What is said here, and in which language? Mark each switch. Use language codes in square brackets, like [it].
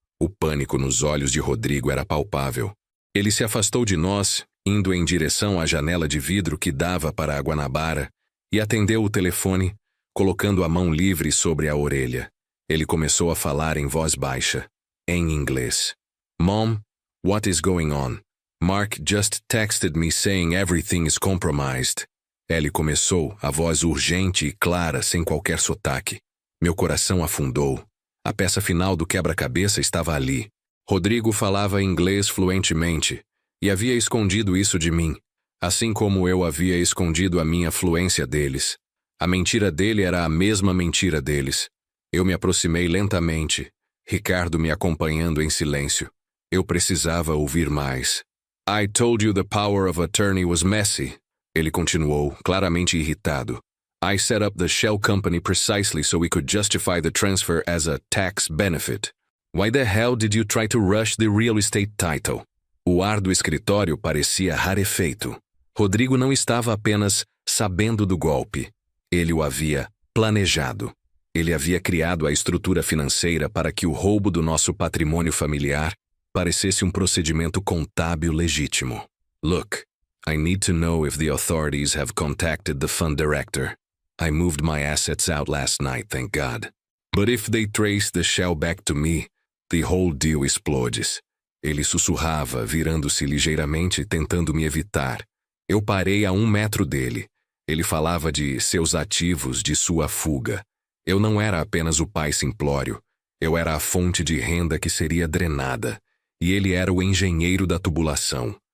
[pt] O pânico nos olhos de Rodrigo era palpável. Ele se afastou de nós, indo em direção à janela de vidro que dava para a Guanabara, e atendeu o telefone, colocando a mão livre sobre a orelha. Ele começou a falar em voz baixa, em inglês. [en] Mom, what is going on? Mark just texted me saying everything is compromised. [pt] Ellie começou, a voz urgente e clara, sem qualquer sotaque. Meu coração afundou. A peça final do quebra-cabeça estava ali. Rodrigo falava inglês fluentemente, e havia escondido isso de mim, assim como eu havia escondido a minha fluência deles. A mentira dele era a mesma mentira deles. Eu me aproximei lentamente, Ricardo me acompanhando em silêncio. Eu precisava ouvir mais. [en] I told you the power of attorney was messy. [pt] Ele continuou, claramente irritado. [en] I set up the shell company precisely so we could justify the transfer as a tax benefit. Why the hell did you try to rush the real estate title? [pt] O ar do escritório parecia rarefeito. Rodrigo não estava apenas sabendo do golpe. Ele o havia planejado. Ele havia criado a estrutura financeira para que o roubo do nosso patrimônio familiar parecesse um procedimento contábil legítimo. [en] Look, I need to know if the authorities have contacted the fund director. I moved my assets out last night, thank God. But if they trace the shell back to me, the whole deal explodes. [pt] Ele sussurrava, virando-se ligeiramente, tentando me evitar. Eu parei a 1 metro dele. Ele falava de seus ativos, de sua fuga. Eu não era apenas o pai simplório. Eu era a fonte de renda que seria drenada, e ele era o engenheiro da tubulação.